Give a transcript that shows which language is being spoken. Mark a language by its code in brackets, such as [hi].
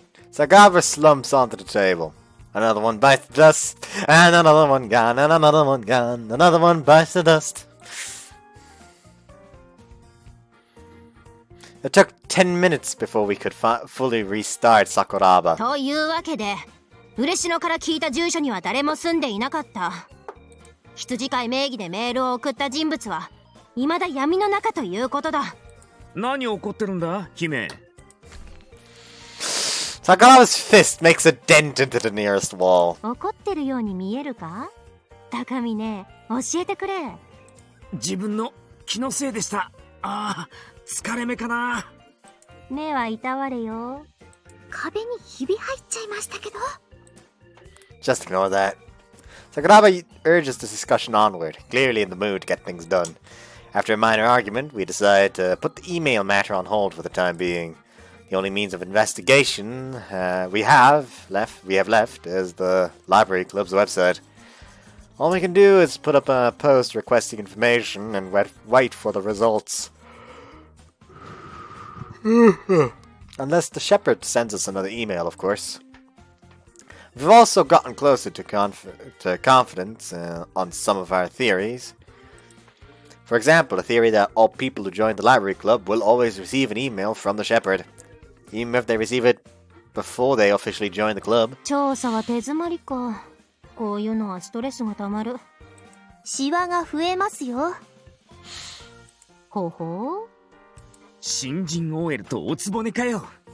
[en] Sakuraba slumps onto the table. Another one bites the dust, and another one gone, and another one gone, another one bites the dust. It took 10 minutes before we could fully restart Sakuraba. [ja] というわけで、嬉野から聞いた住所には誰も住んでいなかった。羊飼い名義でメールを送った人物は未だ闇の中ということだ。何怒ってるんだ姫。 [en] Sakuraba's fist makes a dent into the nearest wall. [ja] 怒ってるように見えるか？高峰、教えてくれ。自分の気のせいでした。ああ、疲れ目かな。目はいたわれよ。壁にひび入っちゃいましたけど。 [en] Just ignore that. Sakuraba urges the discussion onward, clearly in the mood to get things done. After a minor argument, we decide to put the email matter on hold for the time being. The only means of investigation we have left is the library club's website. All we can do is put up a post requesting information and wait for the results. Unless the shepherd sends us another email, of course. We've also gotten closer to confidence on some of our theories. For example, the theory that all people who join the library club will always receive an email from the shepherd, even if they receive it before they officially join the club. [ja] 調査は手詰まりか。こういうのはストレスがたまる。シワが増えますよ。ほほう。新人 OL とおつぼねかよ。